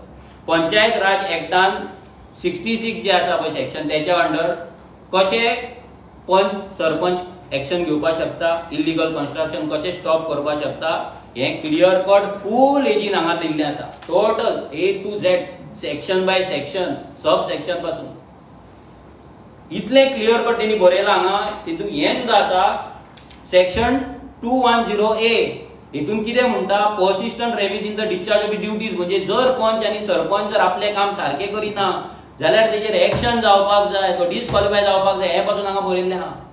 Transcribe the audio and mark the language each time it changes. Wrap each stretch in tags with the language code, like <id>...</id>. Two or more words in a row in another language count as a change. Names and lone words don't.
<kok>पंचायत राज एक्टान 66 जे आसा पळय सेक्शन तेच्या अंडर कशे पंच सरपंच एक्शन घेवपाक शकता</kok> <en>illegal construction</en> <kok>कशें स्टॉप करपाक शकता हे</kok> <en>clear cut full again</en> <kok>हांगा दिल्लें आसा</kok> <en>total A to Z section by section sub section</en> <kok>पासून इतलें</kok> <en>clear cut</en> <kok>तेणी बरयलां हांगा तितून हें सुद्दां आसा सेक्शन 210A हितून कितें म्हणटा</kok> <en>persistent remiss in the discharge of duties</en> <kok>म्हणजे जर पंच आनी सरपंच जर आपले काम सारखे करिना जाल्यार तेचेर एक्शन जावपाक जाय तो डिस्क्वॉलिफाय जावपाक जाय हे पासून हांगा बरयल्लें आहा.</kok>